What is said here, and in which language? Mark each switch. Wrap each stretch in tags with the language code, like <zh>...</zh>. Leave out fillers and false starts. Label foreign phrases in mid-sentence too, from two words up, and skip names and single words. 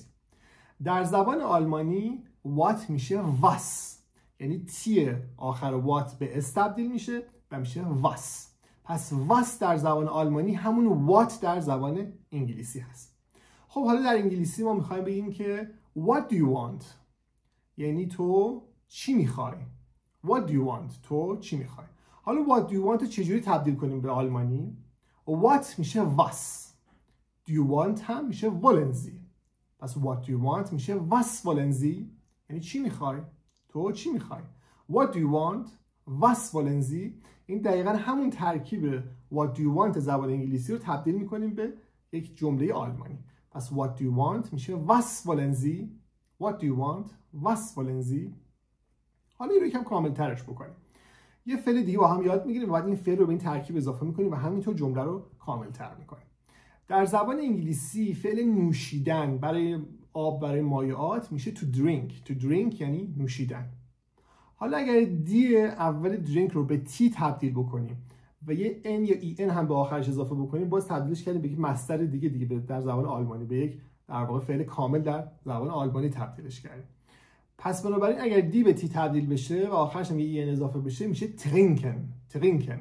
<fa>در زبان آلمانی what میشه was، یعنی تی آخر what به اس تبدیل میشه و میشه was. پس was در زبان آلمانی همون what در زبان انگلیسی هست. خب حالا در انگلیسی ما میخوایم بگیم که</fa> <en>What do you want؟</en> <fa>یعنی تو چی میخوای؟</fa> <en>What do you want؟</en> <fa>تو چی میخوای؟ حالا</fa> <en>what do you want</en> <fa>رو چجوری تبدیل کنیم به آلمانی؟ What میشه was.</fa> <en>Do you want هم میشه</en> <de>wollen Sie.</de> <en>پس what do you want میشه</en> <de>was wollen Sie؟</de> <fa>یعنی چی میخوای؟ تو چی میخوای؟</fa> <en>What do you want؟</en> <de>was wollen Sie؟</de> <fa>این دقیقا همون ترکیب</fa> <en>what do you want</en> <fa>زبان انگلیسی رو تبدیل میکنیم به یک جمله آلمانی.</fa> <en>پس what do you want میشه</en> <de>was wollen Sie؟</de> <en>What do you want؟</en> <de>was wollen Sie؟</de> <fa>حالا این رو یکم کامل ترش بکنیم. یه فعل دیگه با هم یاد میگیریم و بعد این فعل رو به این ترکیب اضافه میکنیم و همینطور جمله رو کامل تر میکنیم. در زبان انگلیسی فعل نوشیدن برای آب، برای مایعات میشه</fa> <en>to drink. To drink</en> <fa>یعنی نوشیدن. حالا اگر دی اول درینک رو به تی تبدیل بکنیم و یه ان یا ای ان هم به آخرش اضافه بکنیم، باز تبدیلش کردیم به یک مصدر دیگه در زبان آلمانی، به یک در واقع فعل کامل در زبان آلمانی تبدیلش کردیم. پس بنابراین اگر دی به تی تبدیل بشه و آخرش هم یه ای ان اضافه بشه میشه trinken.</fa>